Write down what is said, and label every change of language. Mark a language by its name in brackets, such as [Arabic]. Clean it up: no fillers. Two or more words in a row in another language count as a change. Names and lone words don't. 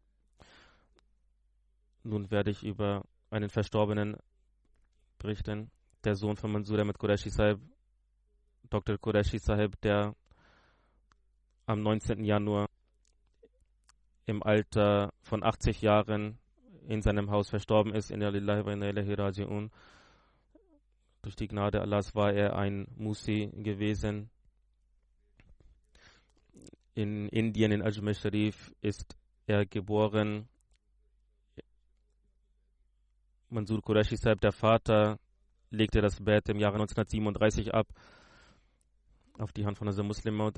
[German] Nun werde ich über einen Verstorbenen berichten, der Sohn von Mansur Ahmad Qureshi Sahib, Dr. Qureshi Sahib, der am 19. Januar im Alter von 80 Jahren in seinem Haus verstorben ist. [Arabic] إنا لله وإنا إليه راجعون. [German] Durch die Gnade Allahs war er ein Musi gewesen. In Indien, in Ajmer Sharif, ist er geboren. Mansur Qureshi Sahib, der Vater, legte das Bett im Jahre 1937 ab auf die Hand von Hazrat Muslim Maud.